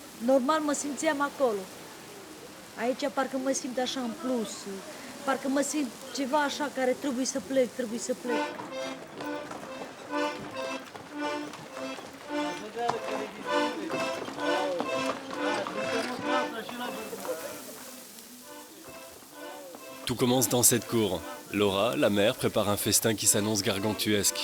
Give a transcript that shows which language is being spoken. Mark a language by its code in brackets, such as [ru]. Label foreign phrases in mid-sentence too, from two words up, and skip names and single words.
[ro] normal mă simțeam acolo. Aici parcă mă simt așa în plus, parcă mă simt ceva așa care trebuie să plec, trebuie să plec. [fr] Tout commence dans cette cour. Laura, la mère, prépare un festin qui s'annonce gargantuesque.